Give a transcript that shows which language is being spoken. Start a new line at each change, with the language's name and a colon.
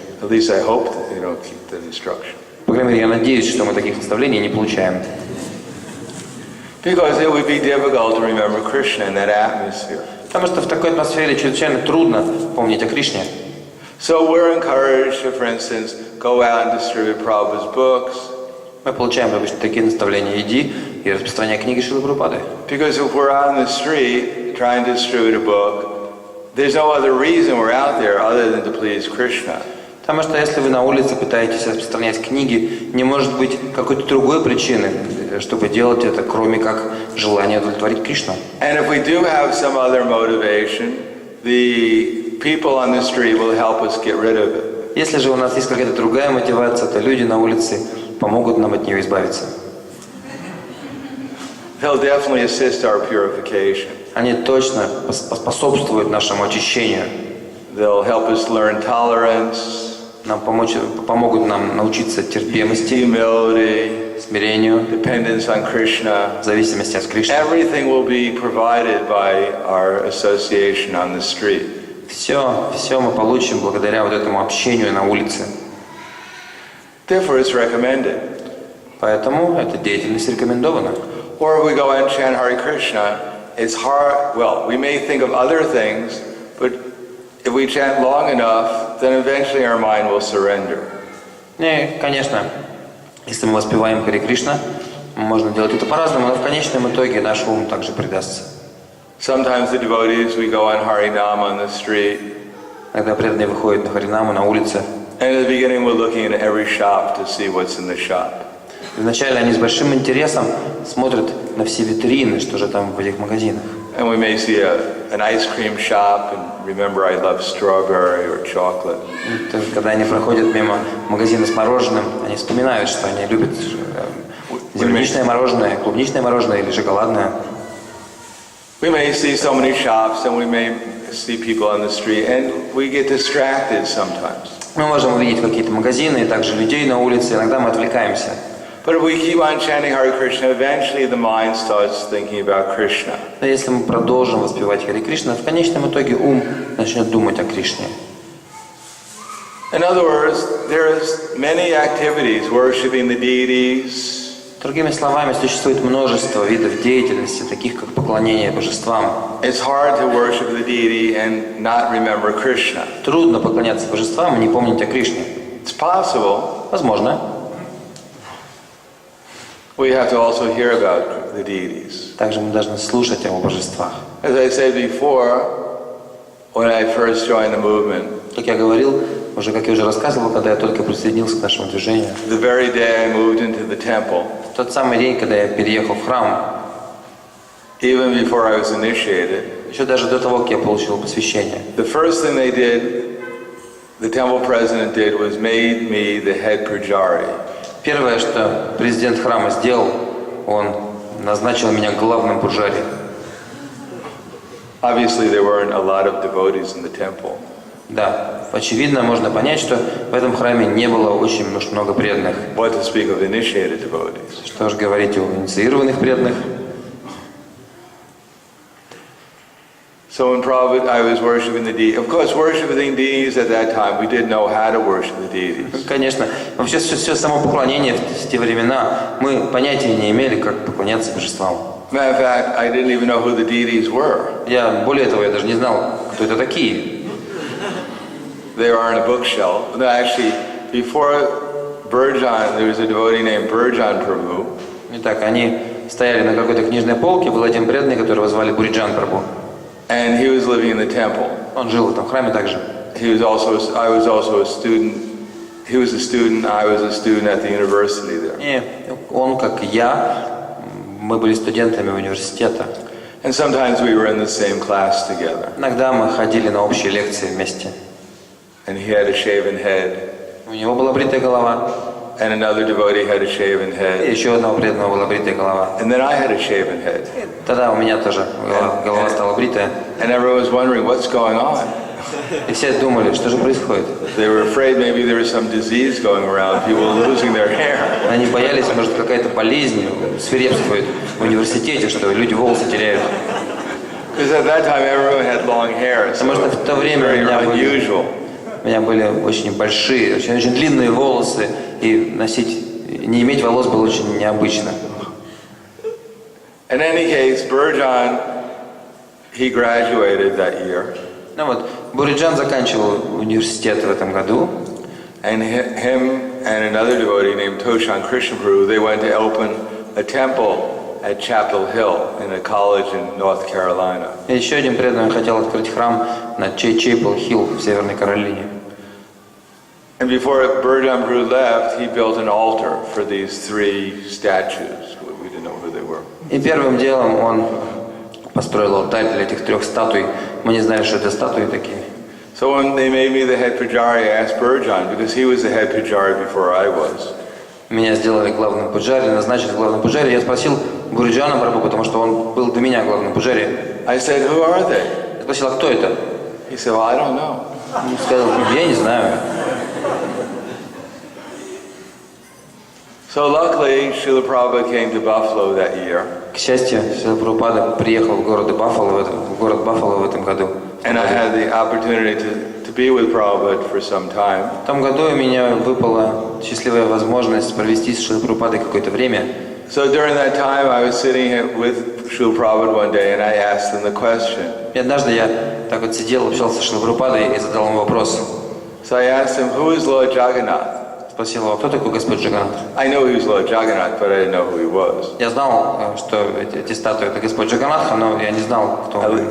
English: At least I hope that they don't keep that instruction.
Russian: По крайней мере, я надеюсь, что мы таких наставлений не получаем.
English: Because it would be difficult to remember Krishna in that atmosphere.
Russian: Потому что в такой атмосфере чрезвычайно трудно помнить о Кришне.
English: So we're encouraged to, for instance, go out and distribute Prabhupada's books.
Russian: Мы получаем обычно такие наставления: иди и распространяй книги Шрилы Прабхупады.
English: Because if we're out on the street trying to distribute a book, there's no other reason we're out there other than to please Krishna.
Russian: Потому что если вы на улице пытаетесь распространять книги, не может быть какой-то другой причины, чтобы делать это, кроме как желания удовлетворить Кришну.
English: And if we do have some other motivation, the people on the street will help us get rid of it.
Russian: Если же у нас есть какая-то другая мотивация, то люди на улице помогут нам от нее избавиться.
English: They'll definitely assist our purification.
Russian: Они точно способствуют нашему очищению.
English: They'll help us learn tolerance,
Russian: Помогут нам научиться терпимости,
English: humility,
Russian: смирению,
English: dependence on Krishna.
Russian: зависимости от Кришны.
English: Everything will be provided by our association on the street.
Russian: Все мы получим благодаря вот этому общению на улице.
English: Therefore, it's recommended.
Russian: Поэтому эта деятельность рекомендована.
English: Or if we go and chant Hare Krishna, it's hard. Well, we may think of other things, but if we chant long enough, then eventually our mind will surrender.
Russian: И, конечно, если мы воспеваем Харе Кришна, можно делать это по-разному, но в конечном итоге наш ум также предастся.
English: Sometimes the devotees, we go on Harinam on the street.
Russian: Когда преданные выходят на Харинаму на улице,
English: And in the beginning, we're looking at every shop to see what's in the shop.
Russian: вначале они с большим интересом смотрят на все витрины, что же там в этих магазинах.
English: And we may see an ice cream shop and remember I love strawberry or chocolate.
Russian: И когда они проходят мимо магазина с мороженым, они вспоминают, что они любят земляничное мороженое, клубничное мороженое или шоколадное.
English: We may see so many shops and we may see people on the street and we get distracted sometimes.
Russian: Мы можем увидеть какие-то магазины и также людей на улице, иногда мы отвлекаемся.
English: But if we keep on chanting Hare Krishna, eventually the mind starts thinking about Krishna.
Russian: Но если мы продолжим воспевать Харе Кришна, в конечном итоге ум начнет думать о Кришне.
English: In other words, there's many activities, worshiping the deities.
Russian: Другими словами, существует множество видов деятельности, таких как поклонение божествам.
English: It's hard to worship the deity and not remember Krishna.
Russian: Трудно поклоняться божествам и не помнить о Кришне.
English: It's possible.
Russian: Возможно.
English: We have to also hear about the deities.
Russian: Также мы должны слушать о божествах.
English: As I said before, when I first joined the movement,
Russian: Как я говорил, как я уже рассказывал, когда я только присоединился к нашему движению,
English: the very day I moved into the temple,
Russian: в тот самый день, когда я переехал в храм,
English: even before I was initiated,
Russian: еще даже до того, как я получил посвящение,
English: the first thing they did, the temple president did, was made me the head pujari.
Russian: первое, что президент храма сделал, он назначил меня главным пуджари.
English: Obviously, there weren't a lot of devotees in the temple.
Russian: Да, очевидно, можно понять, что в этом храме не было очень много преданных.
English: What to speak of initiated devotees?
Russian: Что же говорить о инициированных преданных?
English: So in Prabhupada, I was worshiping the deities. Of course, worshiping deities at that time, we didn't know how to worship the deities.
Russian: Конечно, вообще все само поклонение в те времена, мы понятия не имели, как поклоняться божествам.
English: Matter of fact, I didn't even know who the deities were.
Russian: Более того, я даже не знал, кто это такие.
English: They were on a bookshelf. No, actually, before Burjan, there was a devotee named Burjan Prabhu.
Russian: Итак, они стояли на какой-то книжной полке, был один преданный, которого звали Буриджан Прабху.
English: And he was living in the temple.
Russian: Он жил в этом храме также.
English: I was also a student. He was a student, I was a student at the university there.
Russian: И он, как и я, мы были студентами университета.
English: And sometimes we were in the same class together.
Russian: Иногда мы ходили на общие лекции вместе.
English: And he had a shaven head.
Russian: У него была бритая голова.
English: And another devotee had a shaven
Russian: И
English: head.
Russian: еще одного преданного была бритая голова.
English: And then I had a shaven head.
Russian: Тогда у меня тоже голова стала бритая.
English: And everyone was wondering what's going on.
Russian: И все думали, что же происходит.
English: They were afraid maybe there was some disease going around, people losing their hair.
Russian: Они боялись, может, какая-то болезнь свирепствует в университете, что люди волосы теряют.
English: Because at that time everyone had long hair, so
Russian: Потому что в то время
English: very unusual.
Russian: у меня были очень большие, очень длинные волосы, и не иметь волос было очень необычно.
English: In any case, Burjan, he graduated that year.
Russian: Ну вот, Буриджан заканчивал университет в этом году.
English: And him and another devotee named Toshan Krishna Prabhu, they went to open a temple at Chapel Hill in a college in North Carolina.
Russian: И еще один преданный хотел открыть храм на Чейпл-Хилл в Северной Каролине.
English: And before Burjan Prabhu left, he built an altar for these three statues. We didn't know who they were.
Russian: И первым делом он построил алтарь для этих трех статуй. Мы не знали, что это статуи такие.
English: So when they made me the head pujari, I asked Burjan, because he was the head pujari before I was.
Russian: Меня сделали главным пуджари, назначили главным пуджари. Я спросил Буриджана Прабху, потому что он был до меня главным пуджари.
English: I said, who are they?
Russian: Я спросил, а кто это?
English: He said, well, I don't know.
Russian: Он сказал, я не знаю.
English: So luckily, Srila Prabhupada came to Buffalo that year.
Russian: К счастью, Шрила Прабхупада приехал в город Баффало в этом году.
English: And I had the opportunity to be with Prabhupada for some time.
Russian: В том году у меня выпала счастливая возможность провести с Шрилой Прабхупадой какое-то время.
English: So during that time, I was sitting with Srila Prabhupada one day, and I asked him the question.
Russian: И однажды я так вот сидел, общался с Шрилой Прабхупадой и задал ему вопрос.
English: So I asked him, who is Lord Jagannath?
Russian: Спросил его, кто такой Господь Джаганнат?
English: I know he was Lord Jagannath, but I didn't know who he was.
Russian: Я знал, что эти статуи это Господь Джаганнатха, но я не знал, кто он.